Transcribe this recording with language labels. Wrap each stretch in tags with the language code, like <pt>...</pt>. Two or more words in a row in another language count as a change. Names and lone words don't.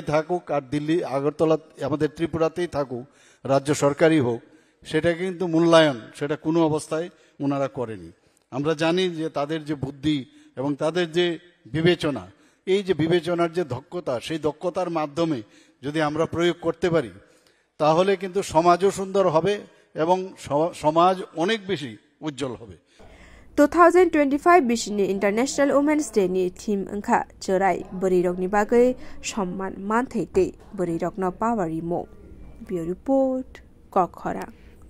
<bn>থাকুক আর দিল্লি আগরতলা আমাদের ত্রিপুরাতেই থাকুক রাজ্য সরকারই হোক সেটা কিন্তু মূল্যায়ন সেটা কোনো অবস্থায় ওনারা করেনি আমরা জানি যে তাদের যে বুদ্ধি এবং তাদের যে বিবেচনা এই যে বিবেচনার যে দক্ষতা সেই দক্ষতার মাধ্যমে যদি আমরা প্রয়োগ করতে পারি তাহলে কিন্তু সমাজও সুন্দর হবে এবং সমাজ অনেক বেশি উজ্জ্বল হবে</bn> <trp>2025 বিশনি ইন্টারন্যাশনাল উমেন্স ডে ni theme angkha cherai burirok ni bagai সম্মান মান থাইতে বুড়িরক ন পাওয়ারি মো বিউ রিপোর্ট কখরা।</trp>